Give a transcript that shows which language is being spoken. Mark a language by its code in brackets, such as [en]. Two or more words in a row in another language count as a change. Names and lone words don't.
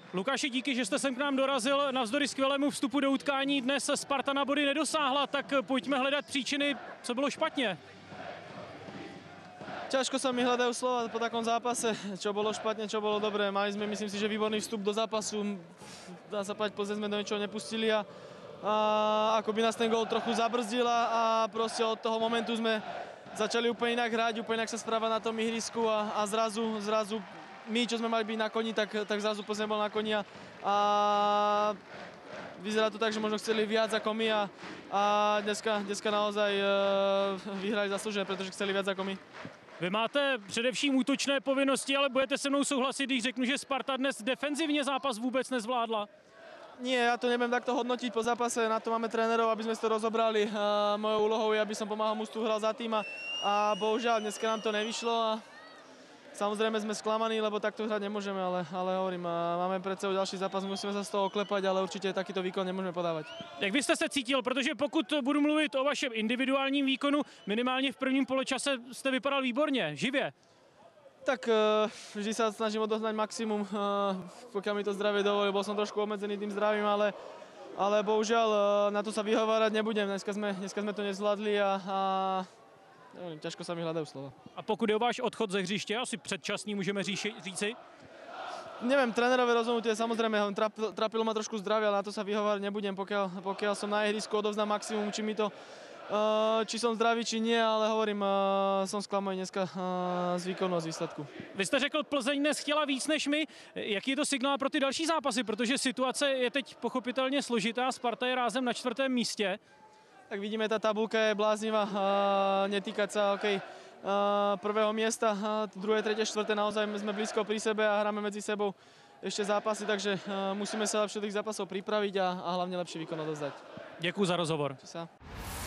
[cs] Lukáši, díky, že jste sem k nám dorazil. Navzdory skvělému vstupu do utkání dnes Sparta na body nedosáhla, tak pojďme hledat příčiny, co bylo špatně. [sk] Ťažko sa mi hľadajú slova po takom zápase, čo bolo špatne, čo bolo dobré. Mali sme, myslím si, že výborný vstup do zápasu. Dá sa povedať, Plzeň sme do ničoho nepustili a ako by nás ten gól trochu zabrzdil a proste od toho momentu sme začali úplne inak hrať, úplne inak sa správať na tom ihrisku a zrazu my, čo sme mali byť na koni, tak zrazu Plzeň bol na koni a vyzerá to tak, že možno chceli viac ako my a dneska naozaj vyhrali zaslúžené, pretože chceli viac ako my. [cs] Vy máte především útočné povinnosti, ale budete se mnou souhlasit, když řeknu, že Sparta dnes defenzivně zápas vůbec nezvládla? [sk] Nie, ja to neviem takto hodnotiť po zápase, na to máme trénerov, aby sme si to rozobrali. Mojou úlohou je, aby som pomáhal mužstvu, hral za tým a bohužiaľ dneska nám to nevyšlo a samozrejme sme sklamaní, lebo takto hrať nemôžeme, ale hovorím, máme pred sebou ďalší zápas, musíme sa z toho oklepať, ale určite takýto výkon nemôžeme podávať. [cs] Jak vy jste se cítil, protože pokud budu mluvit o vašem individuálním výkonu, minimálně v prvním poločase jste vypadal výborně, živě. [sk] Tak vždy sa snažím odohnať maximum, pokiaľ mi to zdravie dovolí. Bol som trošku obmedzený tým zdravím, ale bohužiaľ na to sa vyhovárať nebudem. Dneska sme to nezvládli a neviem, ťažko sa mi hľadajú slova. [cs] A pokud je o váš odchod ze hřiště, asi předčasný můžeme říci? [sk] Neviem, trénerové rozhodnutie, samozrejme, trápilo ma trošku zdravie, ale na to sa vyhovárať nebudem, pokiaľ som na ihrisku, odovzdám maximum, či som zdravý, či nie, ale hovorím, som sklamaný dneska z výkonu a z výsledku. [cs] Vy jste řekl, Plzeň dnes chtěla víc než my. Jaký je to signál pro ty další zápasy? Protože situace je teď pochopitelně složitá, Sparta je rázem na 4. místě. [sk] Tak vidíme, tá tabulka je bláznivá, netýkať sa prvého miesta, druhé, tretie, štvrté, naozaj sme blízko pri sebe a hráme medzi sebou ešte zápasy, takže musíme sa lepšie do tých zápasov pripraviť a hlavne lepší výkon odovzdať. [cs] Děkuji za rozhovor. Čau.